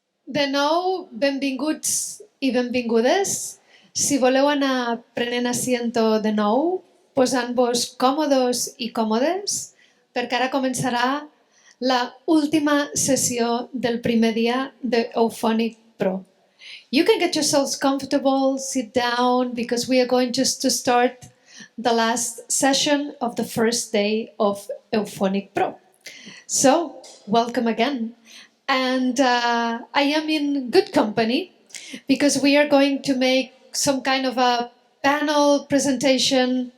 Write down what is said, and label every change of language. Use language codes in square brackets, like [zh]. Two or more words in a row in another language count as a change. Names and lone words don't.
[ca] De nou, benvinguts i benvingudes. Si voleu anar prenent asiento de nou, posant-vos còmodes i còmodes, perquè ara començarà la última sessió del primer dia de Euphonic Pro. [en] You can get yourselves comfortable, sit down, because we are going just to start the last session of the first day of Euphonic Pro. So, welcome again. And I am in good company because we are going to make some kind of a panel presentation.